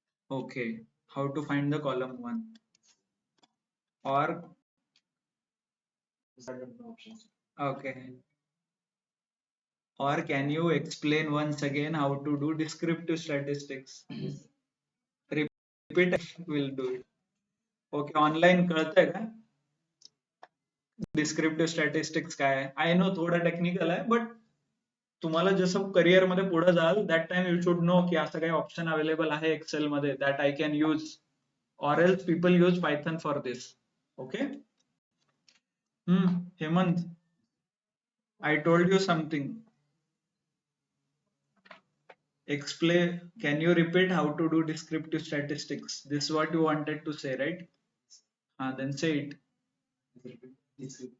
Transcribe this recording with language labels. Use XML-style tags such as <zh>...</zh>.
<en>Okay, how to find the column 1, or These are the options. okay, or can you explain once again how to do descriptive statistics? Repeat, will do it.</en> <mr>Okay, online कळतंय का descriptive statistics काय आहे?</mr> <en>I know</en> <mr>थोडं technical आहे,</mr> <en>but</en> <mr>तुम्हाला जसं career मध्ये पुढे जाल,</mr> <en>that time you should know की</en> <mr>असं काही ऑप्शन अवेलेबल आहे एक्सेल मध्ये</mr> <en>That I can use, or else people use Python for this. Okay. Hemant, I told you something. Explain, can you repeat how to do descriptive statistics? This is what you wanted to say, right? then say it.</en>